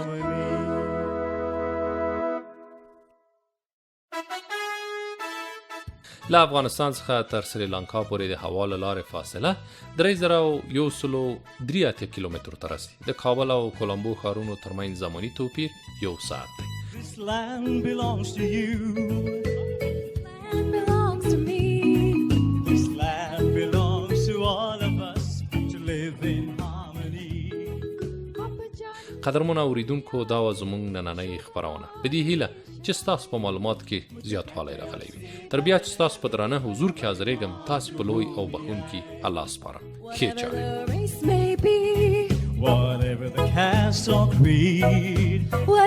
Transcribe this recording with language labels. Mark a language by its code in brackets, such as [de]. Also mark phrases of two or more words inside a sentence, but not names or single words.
[ps] له افغانستان څخه تر سریلانکا پورې د هوا له لارې فاصله 3183 کیلومترو ته رسي. د کابل او کولمبو ښارونو ترمنځ زماني توپیر 1 ساعت دی. [en] This land belongs to you. Land belongs to me. This land belongs to all of us to live in harmony. [ps] قدرمن اوریدونکو دا و زموږ نننۍ خپرونه. په دې هیله چې ستاسو په معلومات کې زیاتوالی راغلی وي. تر بیا چې ستاسو په درانه حضور کې حاضرېږم، تاسو په لوی او بخښونکي الله سپارم. ښې چارې. [en] Whatever the race may be, Whatever the caste or creed,